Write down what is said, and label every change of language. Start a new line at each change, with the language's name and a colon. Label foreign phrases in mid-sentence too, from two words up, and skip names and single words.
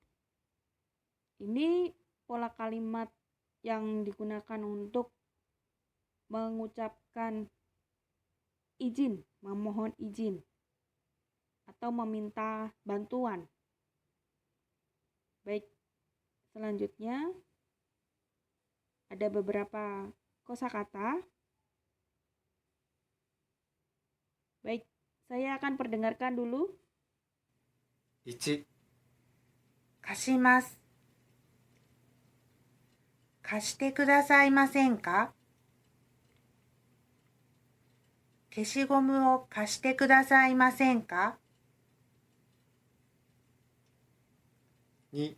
Indonesian: Ini pola kalimat yang digunakan untuk mengucapkan izin, memohon izin atau meminta bantuan. Baik, selanjutnya ada beberapa kosakata. Baik, saya akan perdengarkan dulu.
Japanese: 1、貸します。貸してくださいませんか？消しゴムを貸してくださいませんか？ 2、